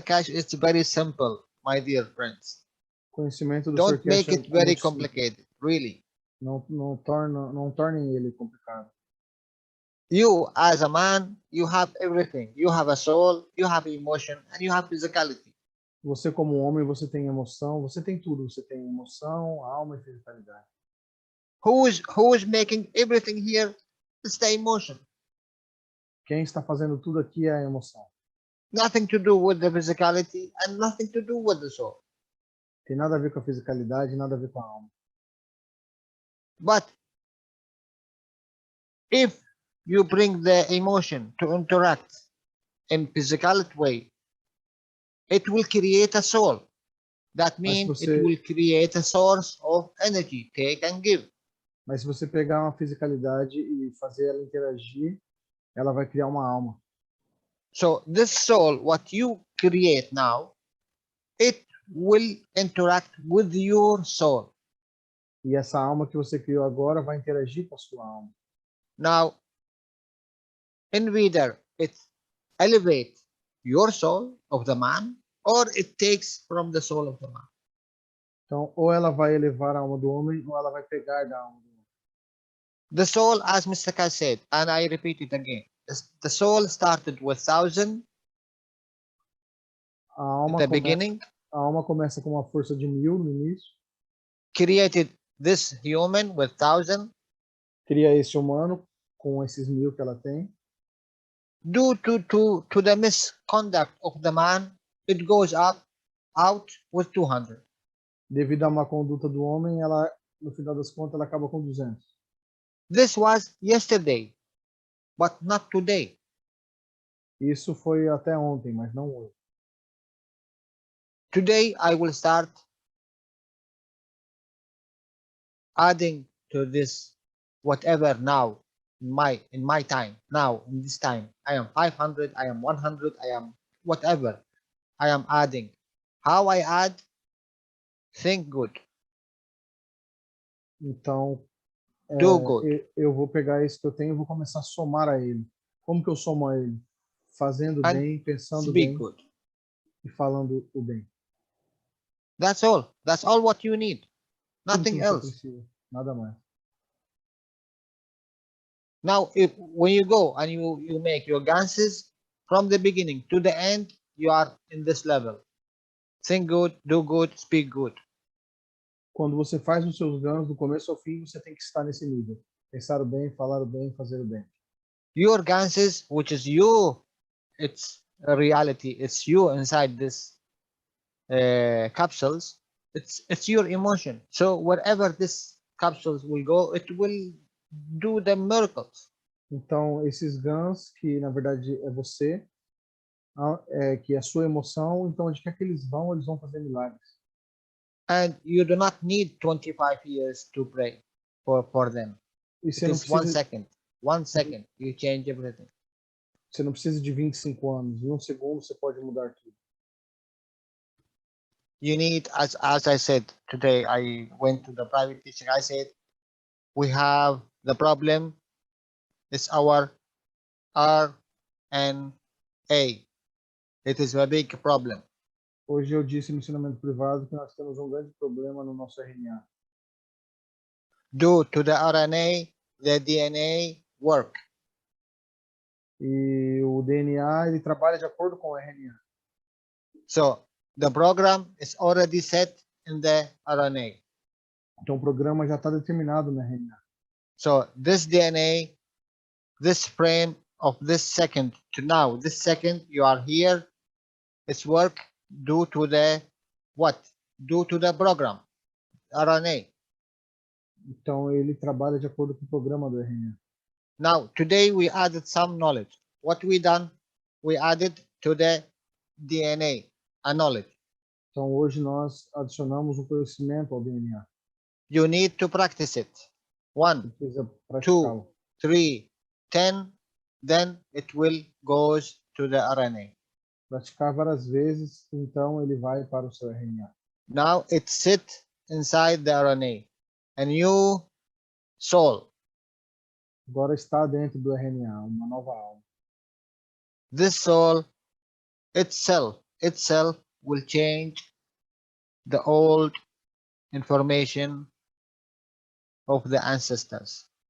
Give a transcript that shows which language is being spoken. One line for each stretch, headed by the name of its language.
English: Cash is very simple, my dear friends.
Portuguese: O conhecimento do
English: Don't
Portuguese: Sr.
English: make Cash it very
Portuguese: muito simples.
English: complicated, really.
Portuguese: Não tornem ele complicado.
English: You, as a man, you have everything. You have a soul, you have emotion, and you have physicality.
Portuguese: Você como homem, você tem emoção, você tem tudo. Você tem emoção, alma e fisicalidade.
English: Who is making everything here? It's the emotion.
Portuguese: Quem está fazendo tudo aqui é a emoção.
English: Nothing to do with the physicality and nothing to do with the soul.
Portuguese: Tem nada a ver com a fisicalidade, nada a ver com a alma.
English: But if you bring the emotion to interact in physical way, it will create a soul. That means it will create a source of energy, take and give.
Portuguese: Mas se você pegar uma fisicalidade e fazer ela interagir, ela vai criar uma alma.
English: So this soul, what you create now, it will interact with your soul.
Portuguese: E essa alma que você criou agora vai interagir com a sua alma.
English: Now, in either it elevates your soul of the man, or it takes from the soul of the man.
Portuguese: Então, ou ela vai elevar a alma do homem, ou ela vai pegar da alma do homem.
English: The soul, as Mr. Kaj said, and I repeat it again, the soul started with 1,000 at the beginning.
Portuguese: A alma começa com uma força de 1000 no início.
English: Created this human with 1,000.
Portuguese: Cria esse humano com esses 1000 que ela tem.
English: Due to the misconduct of the man, it goes out with 200.
Portuguese: Devido à má conduta do homem, ela, no final das contas, ela acaba com 200.
English: This was yesterday, but not today.
Portuguese: Isso foi até ontem, mas não hoje.
English: Today I will start adding to this whatever now in my time. Now in this time, I am 500, I am 100, I am whatever. I am adding. How I add? Think good.
Portuguese: Então,
English: Do good.
Portuguese: eu vou pegar isso que eu tenho e vou começar a somar a ele. Como que eu somo a ele? Fazendo bem, pensando bem
English: good.
Portuguese: e falando o bem.
English: That's all. That's all what you need. Nothing else.
Portuguese: Precisa, nada mais.
English: Now, when you go and you make your ganses from the beginning to the end, you are in this level. Think good, do good, speak good.
Portuguese: Quando você faz os seus ganhos do começo ao fim, você tem que estar nesse nível. Pensar o bem, falar o bem, fazer o bem.
English: Your ganses, which is you, it's a reality. It's you inside this capsules. It's your emotion. So wherever this capsules will go, it will do the miracles.
Portuguese: Então, esses ganhos, que na verdade é você, que é a sua emoção, então onde quer que eles vão fazer milagres.
English: And you do not need 25 years to pray for them.
Portuguese: E
English: It is 1 second. 1 second, you change everything.
Portuguese: Você não precisa de 25 anos. Em 1 segundo você pode mudar tudo.
English: You need, as I said today, I went to the private teaching. I said, we have the problem. It's our RNA. It is a big problem.
Portuguese: Hoje eu disse no ensinamento privado que nós temos um grande problema no nosso RNA.
English: Due to the RNA, the DNA work.
Portuguese: E o DNA, ele trabalha de acordo com o RNA.
English: So the program is already set in the RNA.
Portuguese: Então o programa já está determinado no RNA.
English: So this DNA, this frame of this second to now, this second you are here, it's work due to the what? Due to the program, RNA.
Portuguese: Então ele trabalha de acordo com o programa do RNA.
English: Now, today we added some knowledge. What we done? We added to the DNA, a knowledge.
Portuguese: Então, hoje nós adicionamos um conhecimento ao DNA.
English: You need to practice it. 1,
Portuguese: Precisa praticá-lo.
English: 3, 10, then it will goes to the RNA.
Portuguese: Praticar várias vezes, então ele vai para o seu RNA.
English: Now it sits inside the RNA, a new soul.
Portuguese: Agora está dentro do RNA, uma nova alma.
English: This soul itself will change the old information of the ancestors.